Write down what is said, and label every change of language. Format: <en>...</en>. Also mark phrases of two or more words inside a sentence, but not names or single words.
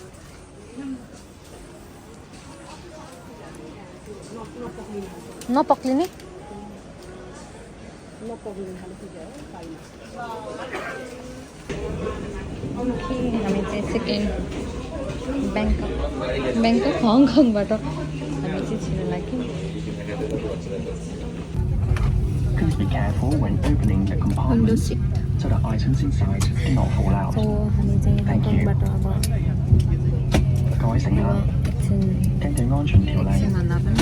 <ne>नपक्लिने हामी चाहिँ सेकेन्ड ब्याङ्कक हङकङबाट हामी चाहिँ छिर्न लाग्यौँ</ne> <en>Please be careful when opening the विन्डो compartment सिट so that items inside do not fall out.</en> <ne>सो हामी चाहिँ हङकङबाट अब</ne> <zh>各位乘客，</zh> <ne>एकछिन</ne> <zh>根據安全條例，</zh> <ne>भन्दा पनि</ne>